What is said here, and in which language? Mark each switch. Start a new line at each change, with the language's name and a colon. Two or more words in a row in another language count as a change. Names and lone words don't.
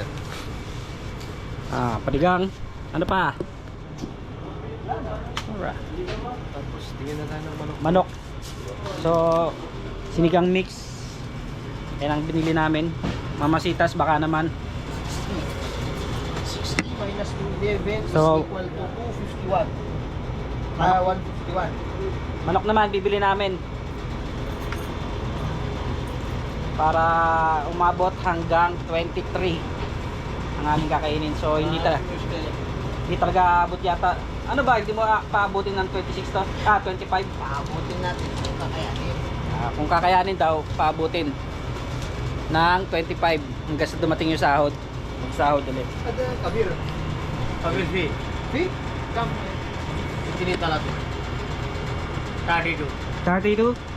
Filipino: Ah, panigang. Ano pa? Alright. Tapos tingin na tayo ng manok. Manok. So, sinigang mix. Yan ang binili namin. Mamasitas baka naman. 60 minus 11 So,
English: is equal to 251. 151.
Filipino: Manok naman bibili namin. Para umabot hanggang 23 ang aming kakainin. So, hindi talaga abot yata. Ano ba? Hindi mo paabutin ng 26 to? 25? Paabutin natin kung kakayanin. Kung kakayanin daw, paabutin ng 25 hanggang sa dumating yung sahod. Magsahod ulit. Ada kabir. Kabir fee. Fee? Come. Itinita natin. 32. 32?